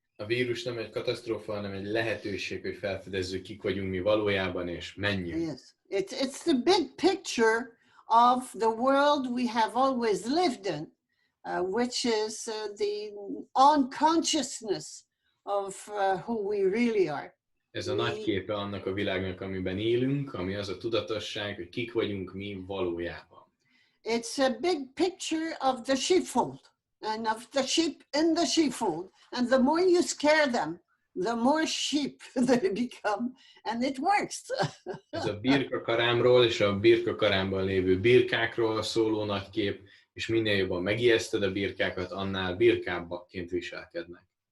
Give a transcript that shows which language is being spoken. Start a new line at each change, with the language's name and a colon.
Hungarian: A vírus nem egy katasztrófa, hanem egy lehetőség, hogy felfedezzük, kik vagyunk mi valójában, és menjünk.
English: Yes, it's the big picture of the world we have always lived in, which is the unconsciousness of who we really are.
Hungarian: Ez a nagy képe annak a világnak, amiben élünk, ami az a tudatosság, hogy kik vagyunk mi valójában.
English: It's a big picture of the sheepfold and of the sheep in the sheepfold. And the more you scare them, the more sheep they become, and it works.
Hungarian: Ez a birkakarámról és a birkakarámban lévő birkákról szóló nagy kép, és minél jobban megijeszted a birkákat, annál birkábbakként viselkednek.